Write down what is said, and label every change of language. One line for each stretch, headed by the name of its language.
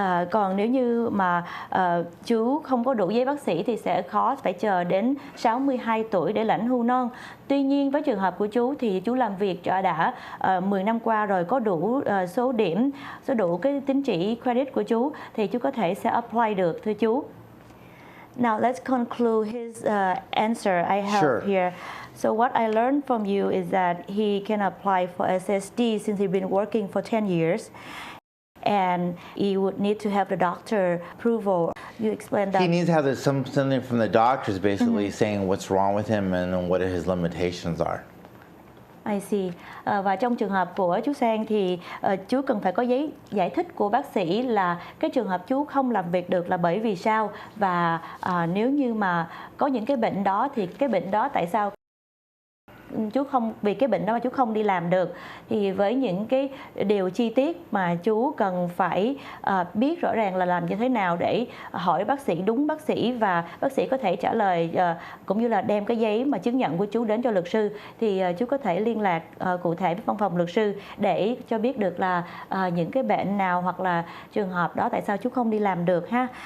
Vietnamese: Còn nếu như mà chú không có đủ giấy bác sĩ thì sẽ khó, phải chờ đến 62 tuổi để lãnh hưu non. Tuy nhiên với trường hợp của chú thì chú làm việc đã 10 năm qua rồi, có đủ số điểm, đủ cái tín chỉ credit của chú thì chú có thể sẽ apply được, thưa chú.
English: Now let's conclude his answer I have Sure. here. So what I learned from you is that he can apply for SSD since he's been working for 10 years. And he would need to have the doctor approval. You explained that. He needs to have something from the doctors basically saying what's wrong with him and what his limitations are. I see.
Vietnamese: Và trong trường hợp của chú Sang thì chú cần phải có giấy giải thích của bác sĩ là cái trường hợp chú không làm việc được là bởi vì sao, và nếu như mà có những cái bệnh đó thì cái bệnh đó tại sao chú không, vì cái bệnh đó mà chú không đi làm được, thì với những cái điều chi tiết mà chú cần phải biết rõ ràng là làm như thế nào để hỏi bác sĩ, đúng bác sĩ, và bác sĩ có thể trả lời cũng như là đem cái giấy mà chứng nhận của chú đến cho luật sư, thì chú có thể liên lạc cụ thể với văn phòng luật sư để cho biết được là những cái bệnh nào hoặc là trường hợp đó tại sao chú không đi làm được ha.